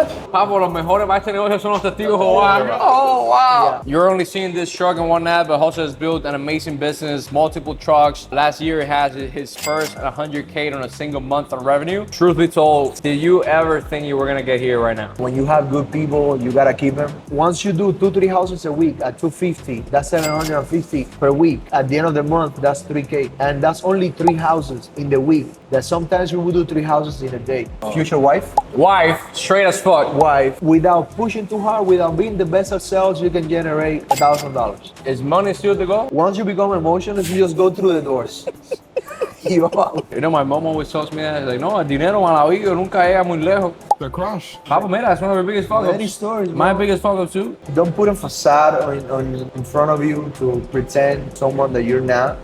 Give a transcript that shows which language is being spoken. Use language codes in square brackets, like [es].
[es] Papo, los mejores maestros de negocios son los testigos de Jehová. [en] Oh, wow. You're only seeing this truck and whatnot, but Jose has built an amazing business, multiple trucks. Last year, he had his first 100K on a single month of revenue. Truth be told, did you ever think you were gonna get here right now? When you have good people, you gotta keep them. Once you do 2-3 houses a week at 250, that's 750 per week. At the end of the month, that's 3K. And that's only 3 houses in the week. That sometimes we will do 3 houses in a day. Future wife? Wife, straight as fuck. Wife. Without pushing too hard, without being the best at sales, you can generate $1,000. Is money still the goal? Once you become emotional, you just go through the doors. You know, my mom always tells me that, like, [es] no, el dinero malavillo nunca llega muy lejos. [en] The crush. Papa, mira, that's one of our biggest fuck-ups. Many stories, My bro. biggest fuck-up too. Don't put a facade in front of you to pretend someone that you're not.